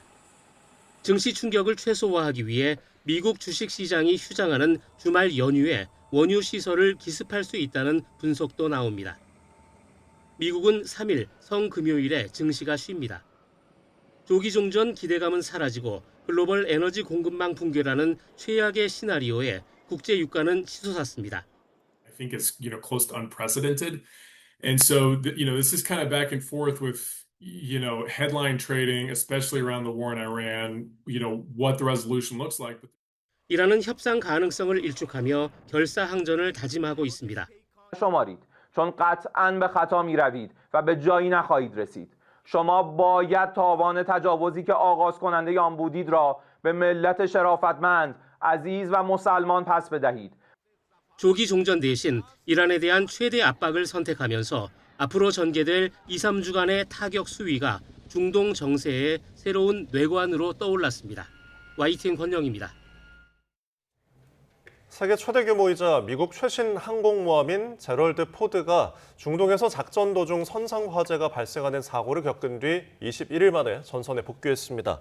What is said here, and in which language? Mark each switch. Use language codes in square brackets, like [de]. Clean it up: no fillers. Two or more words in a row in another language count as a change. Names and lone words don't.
[ko] 증시 충격을 최소화하기 위해 미국 주식시장이 휴장하는 주말 연휴에 원유 시설을 기습할 수 있다는 분석도 나옵니다. 미국은 3일 성금요일에 증시가 쉽니다. 조기 종전 기대감은 사라지고 글로벌 에너지 공급망 붕괴라는 최악의 시나리오에 국제 유가는 치솟았습니다. [en] I think it's close to unprecedented, and so this is kind of back and forth with headline trading, especially around the war in Iran. What the resolution looks like. [ko] 이란은 협상 가능성을 일축하며 결사항전을 다짐하고 있습니다. [fa] شمارید چون قطعاً به خطا می‌روید و به جایی نخواهید رسید. شما باید تاوان تجاوزی که آغاز کننده آن بودید را به ملت شرافتمند، عزیز و مسلمان پس بدهید. [ko] 조기 종전 대신 이란에 대한 최대 압박을 선택하면서 앞으로 전개될 2, 3주간의 타격 수위가 중동 정세의 새로운 뇌관으로 떠올랐습니다. YTN 권영입니다. 세계 최대 규모이자 미국 최신 항공모함인 제럴드 포드가 중동에서 작전 도중 선상 화재가 발생하는 사고를 겪은 뒤 21일 만에 전선에 복귀했습니다.